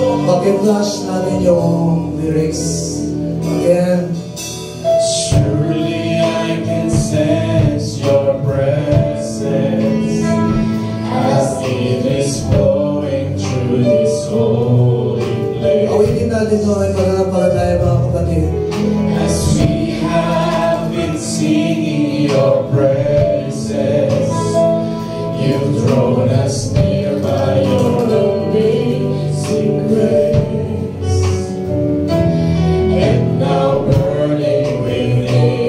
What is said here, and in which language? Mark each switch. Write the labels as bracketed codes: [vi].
[tl] Pag-flash natin yung lyrics. Again. [en] Surely I can sense your presence as it is flowing through this holy place. [tl] Awitin natin ito ay pagkakapalataya, mga kapatid. [en] As we have been singing your praises, you've drawn us near by your amazing grace. And now burning within,